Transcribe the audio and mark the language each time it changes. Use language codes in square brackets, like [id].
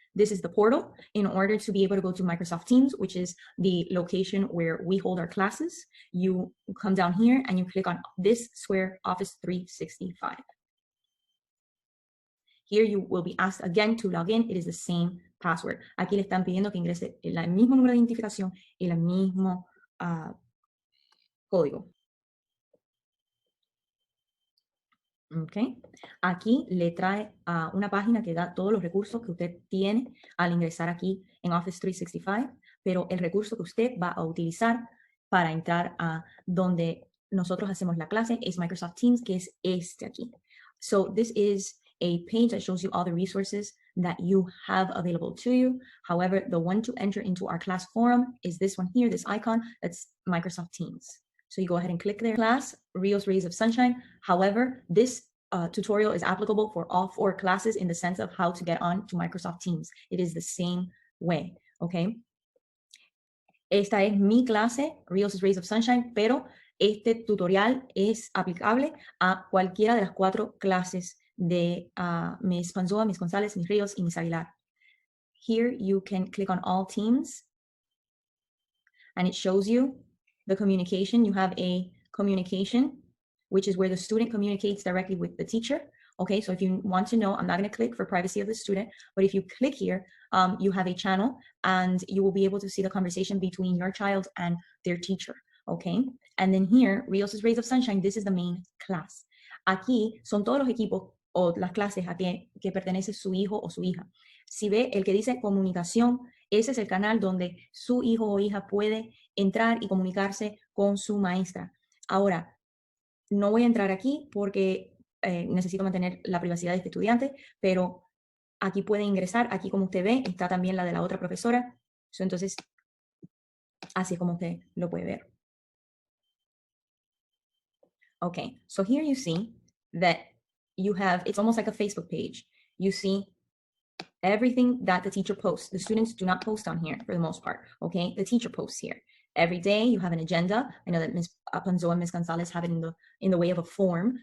[en] This is the portal in order to be able to go to Microsoft Teams, which is the location where we hold our classes. You come down here and you click on this square, Office 365. Here you will be asked again to log in. It is the same password. [es] Aquí le están pidiendo que ingrese el mismo número de identificación y el mismo código. Okay. Aquí le trae a una página que da todos los recursos que usted tiene al ingresar aquí en Office 365, pero el recurso que usted va a utilizar para entrar a donde nosotros hacemos la clase es Microsoft Teams, que es este aquí. [en] So this is a page that shows you all the resources that you have available to you. However, the one to enter into our class forum is this one here, this icon, that's Microsoft Teams. So you go ahead and click there. Class, Rios Rays of Sunshine. However, this tutorial is applicable for all 4 classes in the sense of how to get on to Microsoft Teams. It is the same way, okay? [es] Esta es mi clase, Rios Rays of Sunshine, pero este tutorial es aplicable a cualquiera de las 4 clases de Miss Panzoa, Miss González, Miss Ríos y Miss Aguilar. [en] Here you can click on all teams and it shows you the communication. You have a communication, which is where the student communicates directly with the teacher. Okay, so if you want to know, I'm not going to click for privacy of the student, but if you click here, you have a channel and you will be able to see the conversation between your child and their teacher. Okay, and then here, Rios' Rays of Sunshine, this is the main class. [es] Aquí son todos los equipos o las clases a que pertenece su hijo o su hija. Si ve el que dice comunicación, ese es el canal donde su hijo o hija puede entrar y comunicarse con su maestra. Ahora, no voy a entrar aquí porque necesito mantener la privacidad de este estudiante, pero aquí puede ingresar. Aquí, como usted ve, está también la de la otra profesora. Entonces, así es como usted lo puede ver. [en] Okay, so here you see that you have, it's almost like a Facebook page. You see everything that the teacher posts. The students do not post on here for the most part, okay? The teacher posts here. Every day you have an agenda. I know that Ms. Panzoa and Ms. Gonzalez have it in the way of a form.